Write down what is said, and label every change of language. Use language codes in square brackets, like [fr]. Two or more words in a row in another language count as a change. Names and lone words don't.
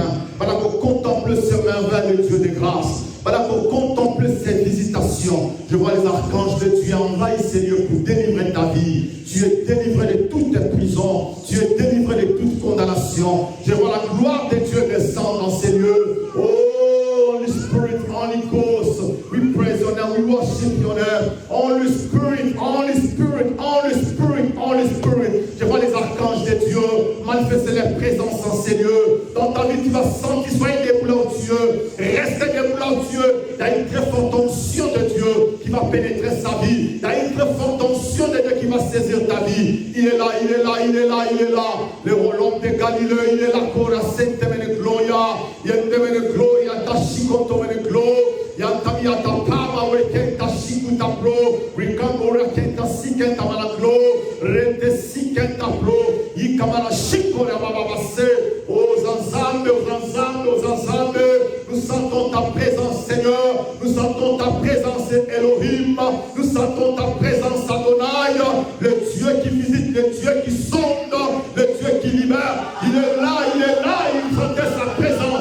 [fr] Voilà qu'on contemple ce merveille, le Dieu des grâces. Voilà qu'on contemple ces visitations. Je vois les archanges de Dieu envahir ces lieux pour délivrer ta vie. Tu es délivré de toutes tes prisons. Tu es délivré de toute condamnation. Je vois la gloire de Dieu descendre dans ces lieux. [en] Oh, Holy Spirit, Holy Ghost, we praise your name, we worship your name. Holy Spirit, Holy Spirit, Holy Spirit, Holy Spirit. [fr] Je vois les archanges de Dieu manifester leur présence dans ces lieux. Dans ta vie, tu vas sentir, soyez debout en Dieu. Restez debout en Dieu. Il y a une très forte onction de Dieu qui va pénétrer sa vie. Il y a une très forte onction de Dieu qui va saisir ta vie. Il est là, il est là, il est là, il est là. Le royaume de Galilée, il est là. Cora sente mene gloria. Yende mene gloria. Tashikoto mene gloria. Yantamia tapama wekenta shikuta pro. Rikangora kenta sikenta malaglo. Rente sikenta pro. Yikamala shikore bababase. Aux ensembles, aux ensembles, aux ensembles. Nous sentons ta présence, Seigneur. Nous sentons ta présence, Elohim. Nous sentons ta présence, Adonai. Le Dieu qui visite, le Dieu qui sonde, le Dieu qui libère. Il est là, il est là. Il sentait sa présence.